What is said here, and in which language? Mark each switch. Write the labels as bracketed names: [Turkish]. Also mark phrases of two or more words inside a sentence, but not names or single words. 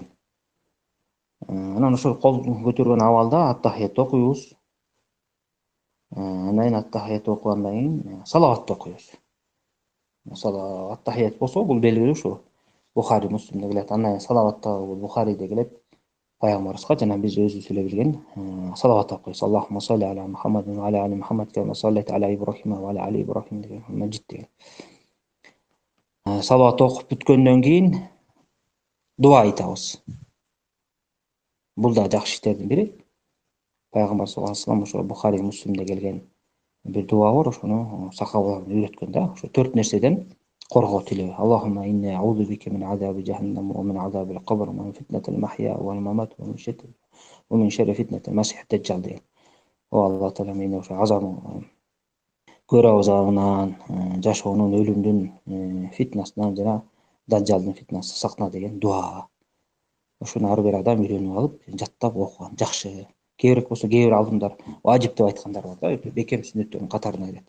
[Kyrgyz] Анан ошол кол көтөргөн абалда аттахият окуйбуз. Андан кийин аттахият окугандан кийин салаватты окуйбуз. Аттахият болсо бул белгилүү ушу Бухари, Муслимде келет. Андан кийин салаватта бул Бухариде келет. Пайгамбарыбызга жана биз өзүбүз эле билген салават окуйбуз. [Arabic] اللهم صل على محمد وعلى آل محمد كما صليت على إبراهيم وعلى آل إبراهيم [Kyrgyz] деген мажид деген. Салават окуп бүткөндөн кийин дуа айтабыз. Бул да жакшы иштердин бири. Пайгамбар [Arabic] صلى الله عليه وسلم [Kyrgyz] ошо Бухари, Муслимде келген бир дуа бар, ошону сахабалар үйрөткөн да. Ошо 4 нерседен коргоо тилөө. [Arabic] اللهم إني أعوذ بك من عذاب جهنم ومن عذاب القبر ومن فتنة المحيا والممات ومن شر فتنة المسيح الدجال деген. [Kyrgyz] О Алла таала, мени ошо көрө азабынан, жашоонун, өлүмдүн фитнасынан жана даджалдын фитнасынан сакна деген дуа. Ошону ар бир адам үйрөнүп алып, жаттап окуган жакшы. Кейбирээк болсо кээ бир алымдар важип деп айткандар бар да, бекем сүннөттөрдүн катарына кирет.